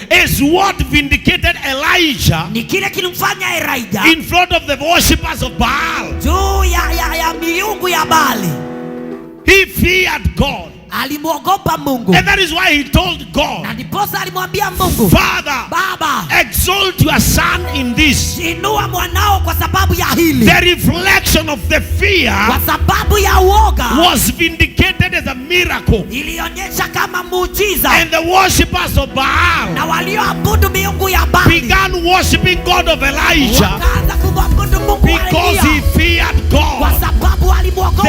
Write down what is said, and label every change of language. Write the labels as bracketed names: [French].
[English] is what vindicated Elijah [Swahili] ni kile kilimfanya Elijah [English] in front of the worshippers of Baal. [Swahili] juu ya miungu ya Baali. [English] He feared God. [Swahili] Alimwogopa Mungu. [English] And that is why he told God, [Swahili] Na ndiposa alimwambia Mungu, [English] Father, [Swahili] Baba, [English] exalt your son in this. [Swahili] inua mwanao kwa sababu ya hili. [English] The reflection of the fear [Swahili] Kwa sababu ya uoga [English] was vindicated as a miracle. [Swahili] ilionyesha kama muujiza. [English] And the worshippers of Baal [Swahili] Na walioabudu miungu ya Baali [English] began worshiping God of Elijah [Swahili] wakaanza kumwabudu Mungu wa [English] because he [Swahili] Elia [English] feared [Swahili] kwa [English] God. [Swahili] sababu alimwogopa